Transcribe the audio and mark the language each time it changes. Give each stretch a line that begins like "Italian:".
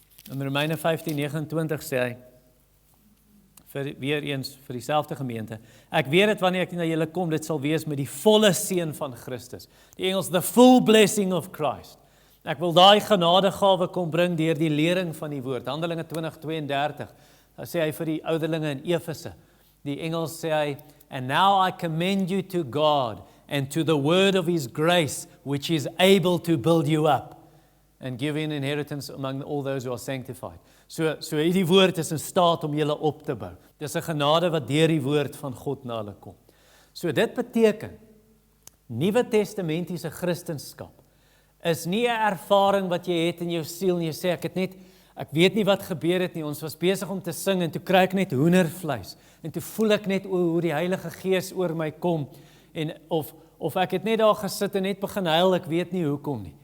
Afrikaans: In Romeine 15:29 sê hy, weer eens vir dieselfde gemeente, ek weet dit wanneer ek na julle kom, dit sal wees met die volle seën van Christus. Die Engels,
English: the full blessing of Christ.
Afrikaans: Ek wil daai genadegawe kom bring deur die lering van die woord. Handelinge 20:32, dan sê hy vir die ouderlinge in Efese. Die Engels sê hy,
English: and now I commend you to God and to the word of his grace, which is able to build you up and give an inheritance among all those who are sanctified.
Afrikaans: So hierdie woord is in staat om julle op te bou. Dis 'n genade wat deur die woord van God na hulle kom. So dit beteken, Nuwe Testamentiese Christendom is nie 'n ervaring wat jy het in jou siel en jy sê ek weet nie wat gebeur het nie, ons was besig om te sing en toe kry ek net hoendervleis en toe voel ek net hoe die Heilige Gees oor my kom en of ek het net daar gesit en net begin huil, ek weet nie hoekom nie.